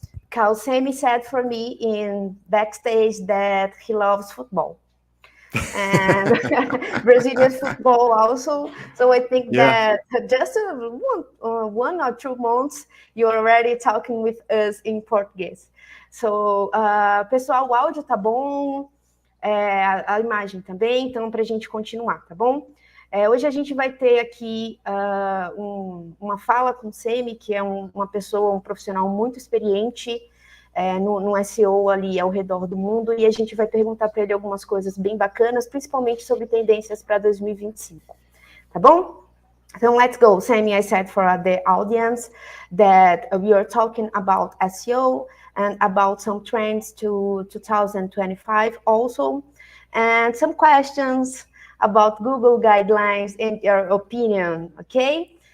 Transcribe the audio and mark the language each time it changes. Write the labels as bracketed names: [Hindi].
[English] Because Samy said for me in backstage that he loves football and Brazilian football also. So I think Yeah. that just 1 or 2 months, you're already talking with us in Portuguese. [Portuguese] So, pessoal, o áudio tá bom, a imagem também, então para a gente continuar, tá bom? Hoje a gente vai ter aqui uma fala com o Samy, que é uma pessoa, um profissional muito experiente no SEO ali ao redor do mundo, e a gente vai perguntar para ele algumas coisas bem bacanas, principalmente sobre tendências para 2025. Tá bom? [English] So let's go. Samy, I said for the audience that we are talking about SEO and about some trends to 2025 also, and some questions about Google guidelines and your opinion, okay?